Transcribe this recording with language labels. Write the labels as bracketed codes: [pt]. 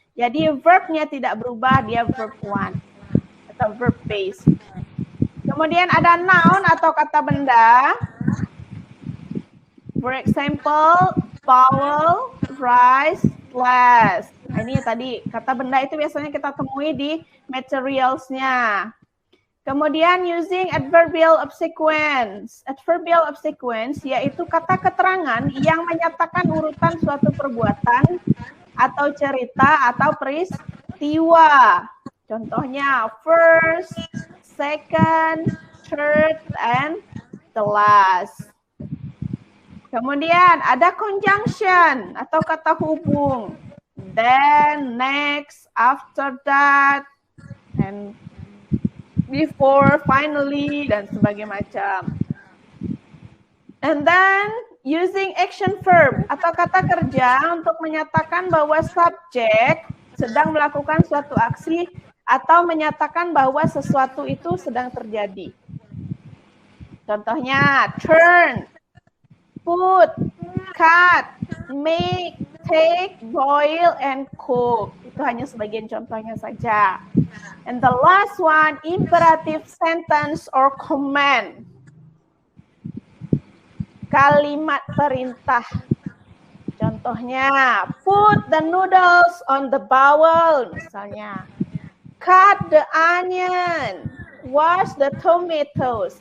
[id] Jadi verbnya tidak berubah, dia verb 1 atau verb base. Kemudian ada noun atau kata benda. [en] For example, vowel, rice, glass. [id] Nah, ini tadi kata benda itu biasanya kita temui di materials-nya. Kemudian [en] using adverbial of sequence. [id] Adverbial of sequence yaitu kata keterangan yang menyatakan urutan suatu perbuatan atau cerita atau peristiwa. Contohnya [en] first, second, third, and the last. [id] Kemudian ada conjunction atau kata hubung. [en] Then, next, after that, and before, finally, [id] dan sebagainya macam. [en] And then, using action verb [id] atau kata kerja untuk menyatakan bahwa subjek sedang melakukan suatu aksi atau menyatakan bahwa sesuatu itu sedang terjadi. Contohnya, [en] turn, put, cut, make, take, boil, and cook. [id] Itu hanya sebagian contohnya saja. [en] And the last one, imperative sentence or command. [id] Kalimat perintah. Contohnya, [en] put the noodles on the bowl, [id] misalnya. [en] Cut the onion, wash the tomatoes.